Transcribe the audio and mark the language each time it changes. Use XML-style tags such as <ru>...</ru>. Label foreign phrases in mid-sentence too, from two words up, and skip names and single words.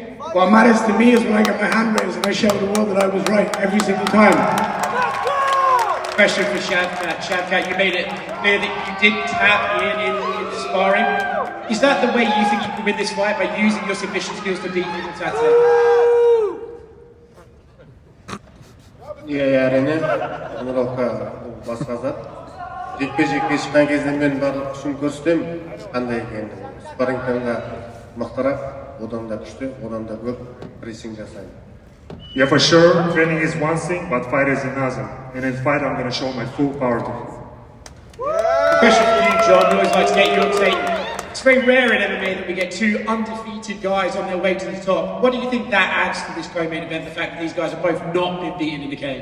<en>What matters to me is when I get my hand raised and I show the world that I was right every single time. Question for Shavkat. Shavkat, you made it clear that you did tap Ian in sparring. Is that the way you think you can win this fight, by using your submission skills to beat him on Saturday?</en> <kk>Иә, әрине. Тренировка басқа зат. Жекпе-жекке шыққан кезде мен барлық күшімді көрсетемін, қандай екенін. Спаррингтанға мықтырақ, одан да күшті, одан да көп прессинг жасаймын.</kk> <en>Yeah, for sure, training is one thing, but fight is another. And in fight, I'm going to show my full power to you. Question for you, John. We always like to get your take. It's very rare in MMA that we get 2 undefeated guys on their way to the top. What do you think that adds to this co-main event, the fact that these guys have both not been beaten in the cage?</en>